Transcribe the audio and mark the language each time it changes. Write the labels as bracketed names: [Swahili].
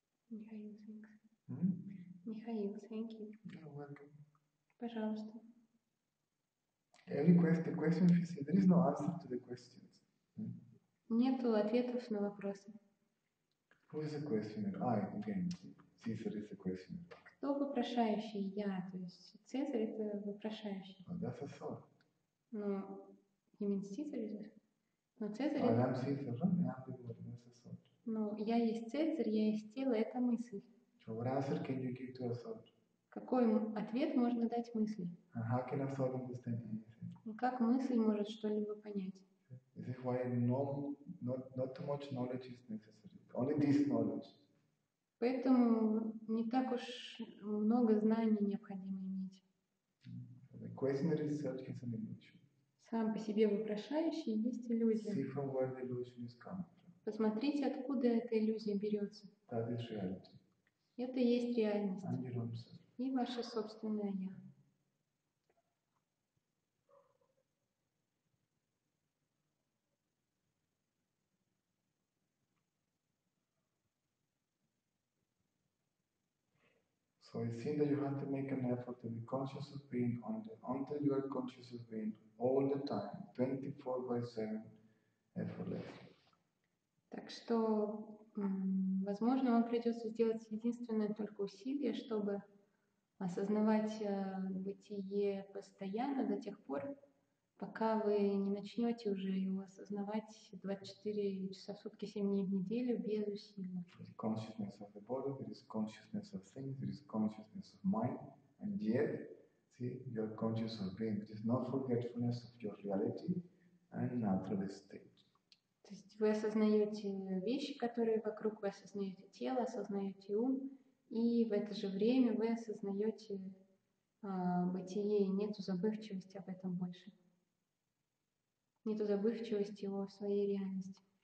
[English] Михаил, thanks. Михаил, thank you. You're welcome. [Russian] Пожалуйста. [English] Every question, there is no answer to the questions. [Russian] Нету ответов на вопросы. [English] Who is the questioner? Again, Caesar is the questioner. [Russian] Кто вопрошающий? Я. То есть Цезарь — это вопрошающий. [English] Oh, that's a thought. [Russian] Ну, именно Цезарь. Но Цезарь — [English] I [Russian] это... [English] am Caesar, right? I am the body, that's a thought. [Russian] Ну, я есть Цезарь, я есть тело — это мысль. [English] So what answer can you give to a thought? [Russian] Какой ответ можно дать мысли? [English] And how can a thought understand anything? [Russian] И как мысль может что-либо понять? [English] This is why not too much knowledge is necessary. Only this knowledge. [Russian] Поэтому не так уж много знаний необходимо иметь. [English] The questioner itself is an illusion. [Russian] Сам по себе вопрошающий есть иллюзия. [English] See from where the illusion is coming from. [Russian] Посмотрите, откуда эта иллюзия берется. [English] That is reality. [Russian] Это и есть реальность. [English] And your own self. [Russian] И ваше собственное «я». [English] So it seems that you have to make an effort to be conscious of being until you are conscious of being all the time, 24/7, effortlessly. [Russian] Так что, возможно, вам придется сделать единственное только усилие, чтобы осознавать бытие постоянно до тех пор, пока вы не начнете уже его осознавать 24 часа в сутки, 7 дней в неделю без усилий. [English] Consciousness of the body, there is consciousness of things, there is consciousness of mind, and yet, see, you are conscious of being. There is no forgetfulness of your reality and natural state. [Russian] То есть вы осознаете вещи, которые вокруг, вы осознаете тело, осознаете ум, и в это же время вы осознаете бытие, и нету забывчивости об этом больше. Нету забывчивости о своей реальности.